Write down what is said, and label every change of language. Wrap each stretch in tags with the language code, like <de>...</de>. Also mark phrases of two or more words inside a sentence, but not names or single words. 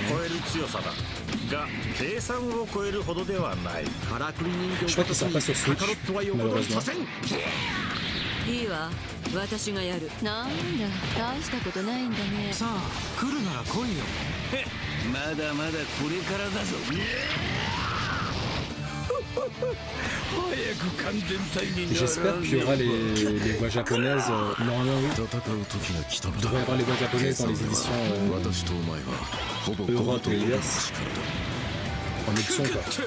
<fr>Je crois qu'il sort pas sur Switch, malheureusement.</fr> <ja>いいわ、私がやる。なんだ、大したことないんだね。さあ、来るなら来いよ。まだまだこれからだぞ。</ja> <fr>J'espère qu'il y aura les voix japonaises. Normalement, oui. Il devrait y avoir les voix japonaises dans les éditions Europe et US. En option, quoi.</fr>